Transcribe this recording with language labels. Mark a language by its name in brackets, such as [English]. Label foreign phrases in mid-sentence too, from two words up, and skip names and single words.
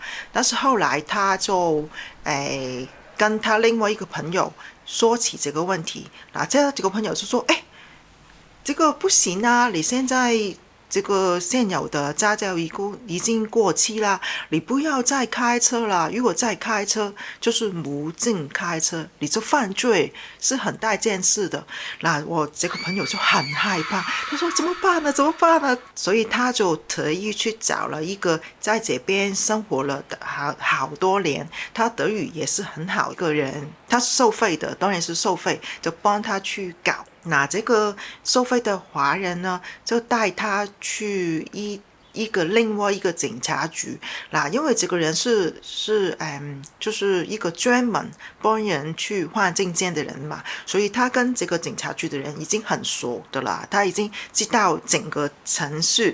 [Chinese] 但是後來他就跟他另外一個朋友說起這個問題，那這個朋友就說這個不行啊，你現在這個現有的駕照已經過期啦，你不要再開車啦，如果再開車就是無證開車，你就犯罪，是很大件事的。那我這個朋友就很害怕，他說怎麼辦呢？怎麼辦呢？所以他就特意去找了一個在這邊生活了好多年，他德語也是很好一個人，他是收費的，當然是收費，就幫他去搞。那這個收費的華人呢，就帶他去另外一個警察局。那因為這個人是就是一個專門幫人去換證件的人嘛，所以他跟這個警察局的人已經很熟的啦，他已經知道整個程序。